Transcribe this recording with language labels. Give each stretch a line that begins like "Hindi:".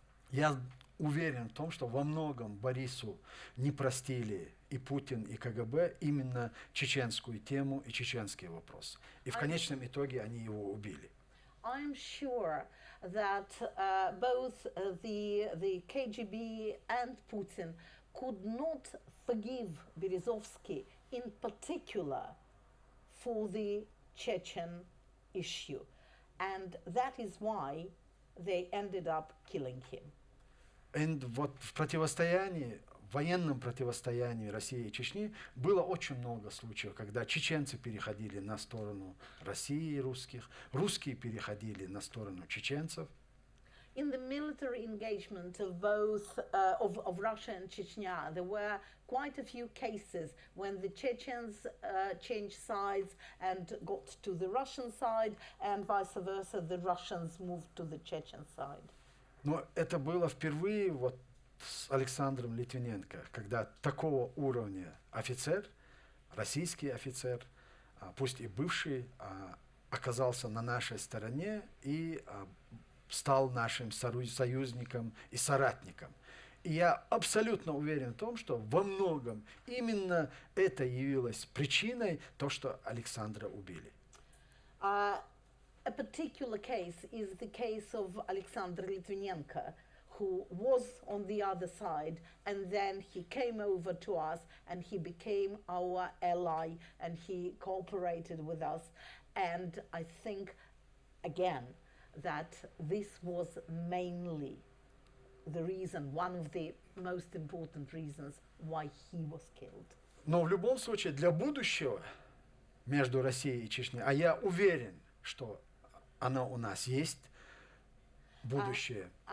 Russian: Я уверен в том, что во многом Борису не простили и Путин, и КГБ именно чеченскую тему и чеченский вопрос. И в конечном итоге они его убили.
English: I'm sure that both the KGB and Putin could not forgive Berezovsky in particular for the Chechen issue. And that is why they ended up killing him.
Russian: И вот в противостоянии, в военном противостоянии России и Чечни было очень много случаев, когда чеченцы переходили на сторону России и русских, русские переходили на сторону чеченцев.
English: In the military engagement of both of Russia and Chechnya, there were quite a few cases when the Chechens changed sides and got to the Russian side, and vice versa, the Russians moved to the Chechen side.
Russian: Но это было впервые вот с Александром Литвиненко, когда такого уровня офицер, российский офицер, пусть и бывший, оказался на нашей стороне и стал нашим союзником и соратником. И я абсолютно уверен в том, что во многом именно это явилось причиной того, что Александра убили.
English: A particular case is the case of Alexander Litvinenko, who was on the other side, and then he came over to us and he became our ally and he cooperated with us. And I think, again, that this was mainly the reason, one of the most important reasons why he was killed.
Russian: Но в любом случае для будущего между Россией и Чечней, а я уверен, что оно у нас есть, будущее.